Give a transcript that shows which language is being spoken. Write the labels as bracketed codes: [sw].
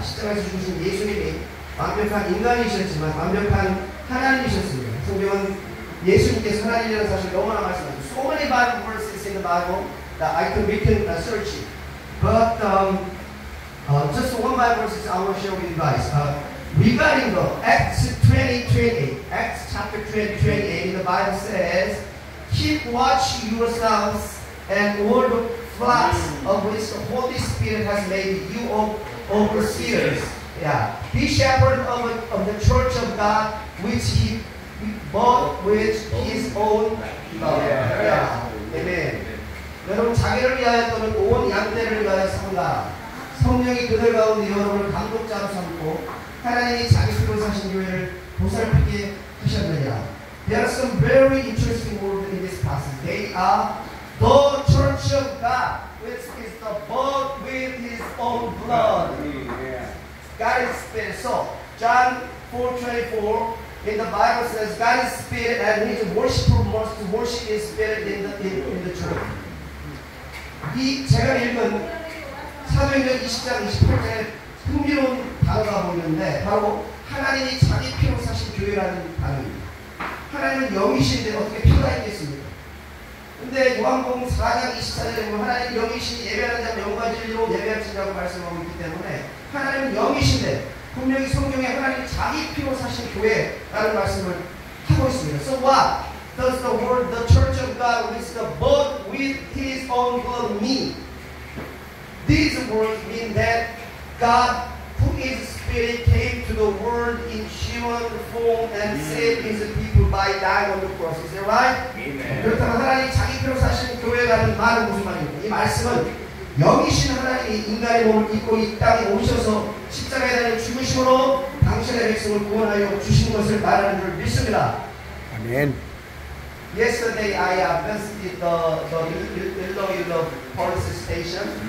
[ko] 십자가에서 죽으신 예수님이 완벽한 인간이셨지만 완벽한 하나님이셨습니다. 성경은 예수님께서 하나님이라는 사실을 너무나 말씀하죠. [en] So many Bible verses in the Bible that we can search it. But just one Bible verse I want to share with you guys. Regarding the Acts 20:28, Acts chapter 20:28, the Bible says, "Keep watch yourselves and all the flocks of which the Holy Spirit has made you overseers. Yeah, be shepherd of the church of God, which He bought with His own blood." Yeah, amen. [ko] 여러분 자기를 위하여 또는 온 양떼를 위하여 산다. 성령이 그들 가운데 여러분을 감독자로 삼고 하나님이 자기 피로 사신 교회를 보살피게 하셨느냐. [en] There are some very interesting words in this passage. They are the church of God, which is the bought with His own blood. God is spirit. So John 4:24 in the Bible says God is spirit and His worshiper must worship His spirit in the church. [ko] 이 제가 읽은 사도행전 20장 28절에 흥미로운 단어가 보이는데 바로 하나님이 자기 피로 사신 교회라는 단어입니다. 하나님은 영이신데 어떻게 피가 있겠습니까? 근데 요한복음 4장 24절에 보면 하나님 영이신 예배하는 자는 영과 진리로 예배할지라고 말씀하고 있기 때문에 하나님은 영이신데 분명히 성경에 하나님이 자기 피로 사신 교회라는 말씀을 하고 있습니다. [en] So what does the word the church of God which the bought with His own blood mean? These words mean that God, who is Spirit, came to the world in human form and saved His people by dying on the cross. Is that right? Amen. [ko] 그렇다면 하나님이 자기 피로 사신 교회라는 말은 무슨 말입니까? 이 말씀은 영이신 하나님이 인간의 몸을 입고 이 땅에 오셔서 십자가에 달려 죽으심으로 당신의 백성을 구원하여 주신 것을 말하는 줄 믿습니다. 아멘. [en] Yesterday I visited the Iloilo police station.